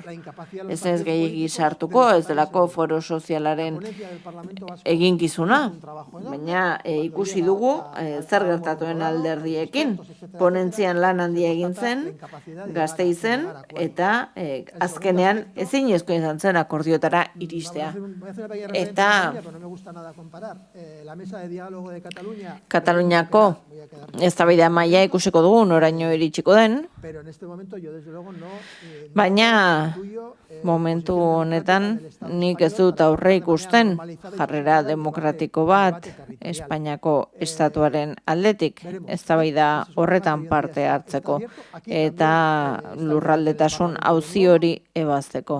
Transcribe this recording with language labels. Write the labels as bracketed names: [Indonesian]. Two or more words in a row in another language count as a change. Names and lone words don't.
[Basque] Ez gehiegi sartuko, ez delako foro sozialaren eginkizuna, baina ikusi dugu zer gertatuen alderdiekin. Ponentzian lan handia egin zen, Gasteizen, eta azkenean ezinezko izan zen akordiotara iristea. [Spanish] país referente Eta en Cataluña, pero no me gusta nada comparar. La mesa de diálogo de Cataluña... [Basque] Kataluniako eztabaida maila ikusiko dugu noraino iritsiko den, [Spanish] Pero en este momento yo desde luego no... [Basque] baina momentu honetan nik ez dut aurre ikusten jarrera demokratiko bat Espainiako estatuaren aldetik eztabaida horretan parte hartzeko eta lurraldetasun auzi hori ebazteko.